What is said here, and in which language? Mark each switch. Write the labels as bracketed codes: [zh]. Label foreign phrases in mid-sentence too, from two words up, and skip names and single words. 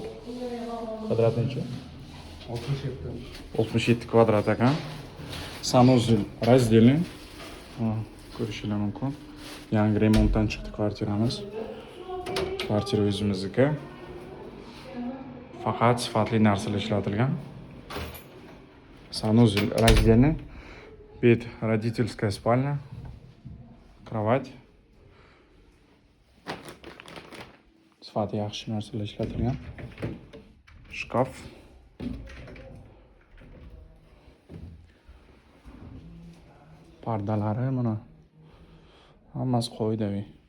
[uz] Kvadrat nechi? 67 kvadrat ekan. [ru] Санузел разделен. [uz] Ko'rishingiz mumkin. Yangi remontdan chiqdi kvartiramiz. Kvartira o'zimizniki. Faqat sifatli narsalar ishlatilgan. [ru] Санузел разделен. Бед родительская спальня. Кровать. [uz] Sifati yaxshi narsalar ishlatilgan. Shkaf. Pardalari mana hammasi qo'ydaviy.